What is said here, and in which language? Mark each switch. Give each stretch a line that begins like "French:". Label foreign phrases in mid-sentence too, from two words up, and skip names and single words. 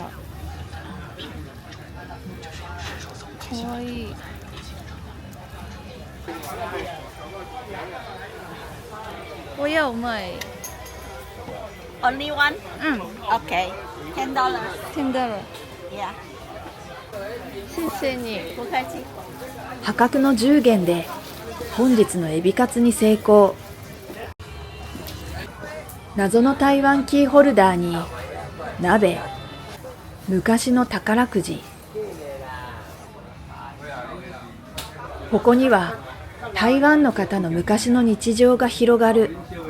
Japanese: かわいい。
Chinese: 我要买
English: Only one? Okay. $10.
Japanese: 10ドル。
English: Yeah.
Chinese: 谢谢你。不客气。
Japanese: 破格の10元で本日のエビカツに成功。謎の台湾キーホルダーに鍋、昔の宝くじ。ここには台湾の方の昔の日常が広がる。